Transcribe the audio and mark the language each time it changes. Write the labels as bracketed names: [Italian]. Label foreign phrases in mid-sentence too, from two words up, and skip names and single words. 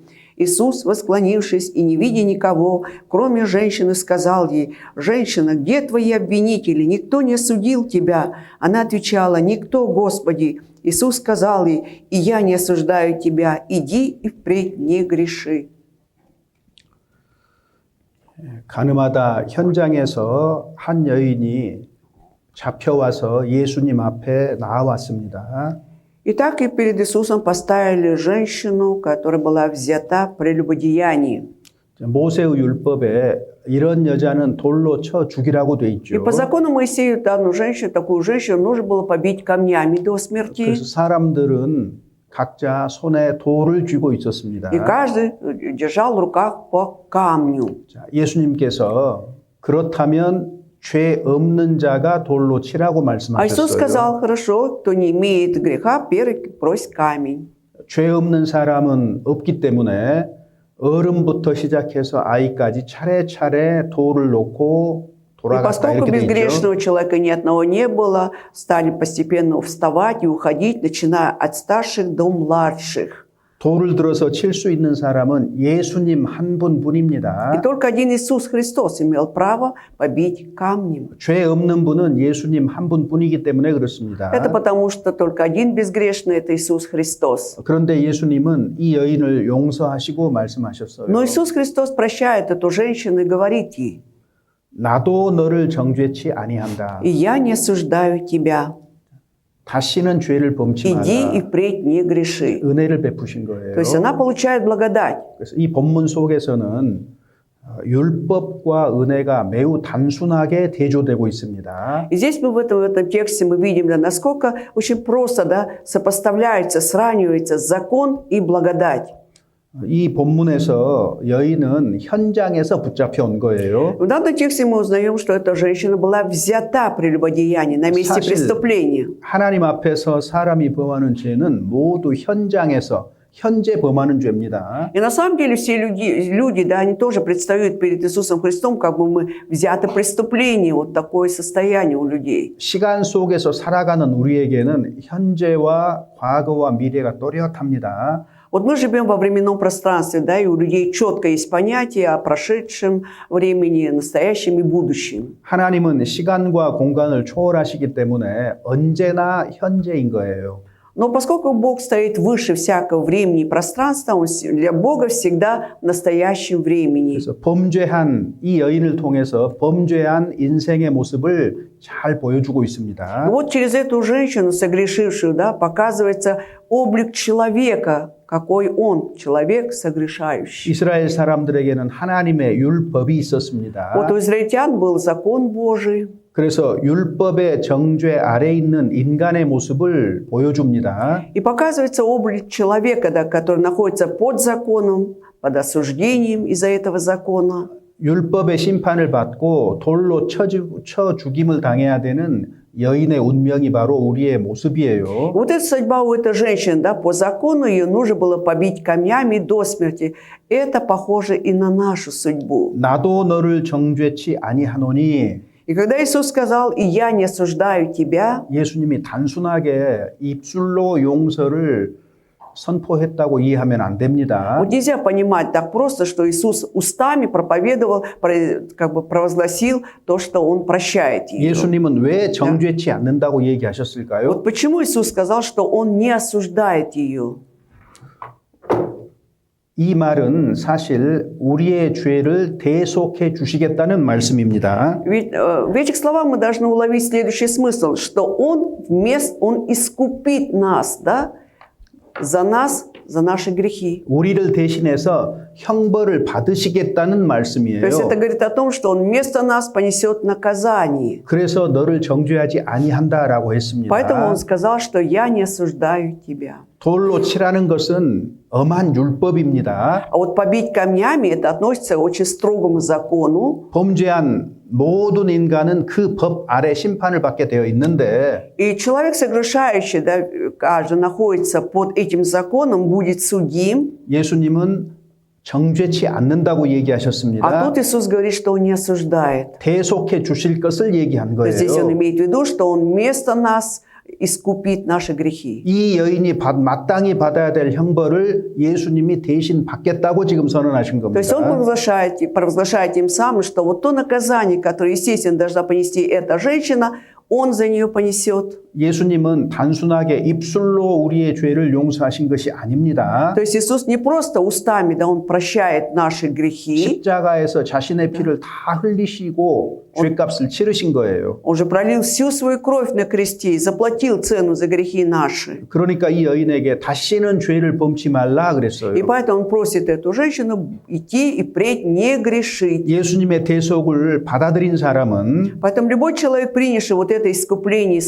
[Russian] Иисус, восклонившись и не видя никого, кроме женщины, сказал ей: «Женщина, где твои обвинители? Никто не осудил тебя?» Она отвечала: «Никто, Господи». Иисус сказал ей: «И я не осуждаю тебя, иди и впредь не греши». [Korean] 가늠하다 현장에서 한 여인이 잡혀와서 예수님 앞에 나왔습니다. [Russian] Итак, и перед Иисусом поставили женщину, которая была взята в прелюбодеянии. [Korean] 모세의 율법에 이런 여자는 돌로 쳐 죽이라고 돼 [Russian] И [Korean] 있죠. [Russian] по закону Моисея данную женщину, такую женщину нужно было побить камнями до смерти. [Korean] 그래서 사람들은 각자 손에 돌을 쥐고 있었습니다. [Russian] И каждый держал в руках по камню. [Korean] 자, 예수님께서 그렇다면 죄 없는 자가 돌로 치라고 [Russian] А Иисус [Korean] 말씀하셨어요. [Russian] сказал: «Хорошо, кто не имеет греха, первый брось камень». [Korean] 죄 없는 사람은 없기 때문에 어른부터 시작해서 아이까지 차례차례 돌을 놓고 [Russian] И [Korean] 돌아갔다 [Russian] поскольку [Korean] 이렇게 돼 있죠. [Russian] безгрешного человека ни одного не было, стали постепенно вставать и уходить, начиная от старших до младших. [Korean] 돌을 들어서 칠 수 있는 사람은 예수님 한 [Russian] И [Korean] 분뿐입니다. [Russian] только один Иисус Христос имел право побить камнем. [Korean] 죄 없는 분은 예수님 한 분뿐이기 때문에 그렇습니다. [Russian] Это потому, что только один безгрешный – это Иисус Христос. [Korean] 그런데 예수님은 이 여인을 용서하시고 말씀하셨어요. [Russian] Но Иисус Христос прощает эту женщину и говорит ей: [Korean] 나도 너를 정죄치 아니한다. [Russian] «И я не осуждаю тебя. [Korean] 다시는 죄를 범치 [Russian] Иди и [Korean] 말라. [Russian] впредь не греши». [Korean] 은혜를 베푸신 거예요. [Russian] То есть она получает благодать. [Korean] 그래서 이 본문 속에서는 율법과 은혜가 매우 단순하게 대조되고 있습니다. [Russian] И здесь мы в этом тексте мы видим, да, насколько очень просто, да, сопоставляется, сравнивается закон и благодать. [Korean] 이 본문에서 여인은 현장에서 붙잡혀 온 거예요. [Russian] В данном тексте мы узнаем, что эта женщина была взята при любодеянии на месте [Korean] 사실 [Russian] преступления. [Korean] 하나님 앞에서 사람이 범하는 죄는 모두 현장에서 현재 범하는 죄입니다. [Russian] И на самом деле все люди, да, они тоже предстают перед Иисусом Христом, как бы мы взяты преступление, вот такое состояние у людей. [Korean] 시간 속에서 살아가는 우리에게는 현재와 과거와 미래가 또렷합니다. [Russian] Вот мы живем во временном пространстве, да, и у людей четко есть понятие о прошедшем времени, настоящем и будущем. [Korean] 하나님은 시간과 공간을 초월하시기 때문에 언제나 현재인 거예요. [Russian] Но поскольку Бог стоит выше всякого времени и пространства, Он для Бога всегда в настоящем времени. [Korean] 그래서 범죄한 이 여인을 통해서 범죄한 인생의 모습을 잘 보여주고 [Russian] И [Korean] 있습니다. [Russian] вот через эту женщину, согрешившую, да, показывается облик человека, какой он, человек согрешающий. [Korean] 이스라엘 사람들에게는 하나님의 율법이 있었습니다. [Russian] Вот у израильтян был закон Божий. [Korean] 그래서 율법의 정죄 아래 있는 인간의 모습을 보여줍니다. [Russian] И показывается облик человека, да, который находится под законом, под осуждением из-за этого закона. [Korean] 율법의 심판을 받고 돌로 쳐 죽임을 당해야 되는 여인의 운명이 바로 우리의 모습이에요. [Russian] Вот эта судьба у этой женщины, да, по закону ее нужно было побить камнями до смерти. Это похоже и на нашу судьбу. [Korean] 나도 너를 정죄치 아니하노니 [Russian] И когда Иисус сказал: «И я не осуждаю тебя», [Korean] 예수님이 단순하게 입술로 용서를 선포했다고 이해하면 안 됩니다. [Russian] вот нельзя понимать так просто, что Иисус устами проповедовал, как бы провозгласил то, что Он прощает ее. [Korean] 예수님은 왜 정죄치 않는다고 얘기하셨을까요? [Russian] Вот почему Иисус сказал, что Он не осуждает ее? [Korean] 이 말은 사실 우리의 죄를 대속해 주시겠다는 말씀입니다. [Russian] Ведь в этих словах мы должны уловить следующий смысл, что Он искупит нас, да, за нас, за наши грехи. [Korean] 우리를 대신해서 형벌을 받으시겠다는 말씀이에요. [Russian] То есть это говорит о том, что Он вместо нас понесет наказание. [Korean] 그래서 너를 정죄하지 아니한다라고 했습니다. [Russian] Поэтому Он сказал, что я не осуждаю тебя. [Korean] 돌로 치라는 것은 엄한 율법입니다. [Russian] А вот побить камнями это относится к очень строгому закону. [Korean] 범죄한 모든 인간은 그 법 아래 심판을 받게 되어 있는데 [Russian] И человек совершающий, да, каждый находится под этим законом, будет судим. [Korean] 예수님은 정죄치 않는다고 [Russian] А [Korean] 얘기하셨습니다. [Russian] тут Иисус говорит, что Он не осуждает. [Korean] 대속해 주실 것을 얘기한 [Russian] То есть здесь Он [Korean] 거예요. [Russian] имеет в виду, что Он вместо нас искупит наши грехи. [Korean] 이 여인이 마땅히 받아야 될 형벌을 예수님이 대신 받겠다고 지금 선언하신 [Russian] То есть Он [Korean] 겁니다. [Russian] провозглашает тем самым, что вот то наказание, которое, естественно, должна понести эта женщина, Он за нее понесет. [Korean] 예수님은 단순하게 입술로 우리의 죄를 용서하신 것이 아닙니다. [Russian] То есть Иисус не просто устами, да, Он прощает наши грехи. [Korean] 십자가에서 자신의 피를 다 흘리시고 죄값을 치르신 거예요. [Russian] Он же пролил всю свою кровь на кресте и заплатил цену за грехи наши. [Korean] 그러니까 이 여인에게 다시는 죄를 범치 말라 그랬어요. [Russian] И поэтому Он просит эту женщину идти и впредь не грешить. [Korean] 예수님의 대속을 받아들인 사람은 [Russian] Поэтому любой человек, принявший вот это искупление Иисусом,